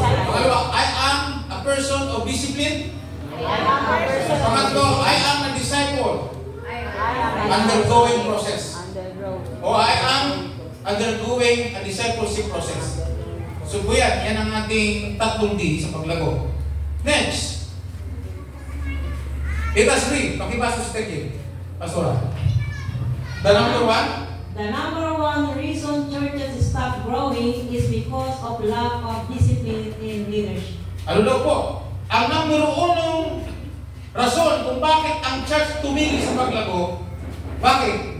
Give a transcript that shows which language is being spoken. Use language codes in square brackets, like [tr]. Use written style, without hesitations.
[en] Pangalawa, I am a person of discipline. Pangatlo, I am a disciple. Undergoing process. O I am undergoing a discipleship process. [tl] So po yan ang ating tatlong D sa paglago. [en] Next. Let us read. [tl] Pakibasa sa text. Pastora. [en] The number 1. The number 1 reason churches stop growing is because of lack of discipline in leadership. [tl] Ano daw po? Ang number 1 rason kung bakit ang church tumigil sa paglago, bakit?